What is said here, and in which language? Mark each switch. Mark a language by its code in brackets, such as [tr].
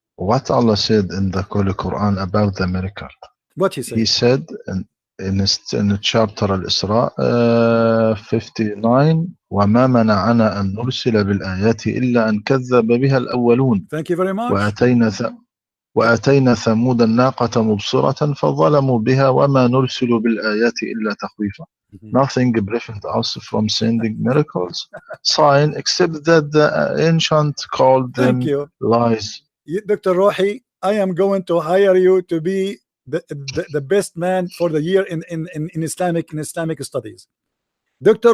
[en] What Allah said in the Holy Quran about the miracle? What he said? He said in chapter Al-Isra 59 [ar] وما منعنا أن نرسل بالآيات إلا أن كذب بها الأولون. [en] Thank you very much. [ar] وآتينا ثمود الناقة مبصرة فظلموا بها وما نرسل بالآيات إلا تخويفا. [en] Nothing prevents us from sending miracles, sign, except that the ancient called them lies. Dr. Rohi, I am going to hire you to be the best man for the year in Islamic studies. Dr.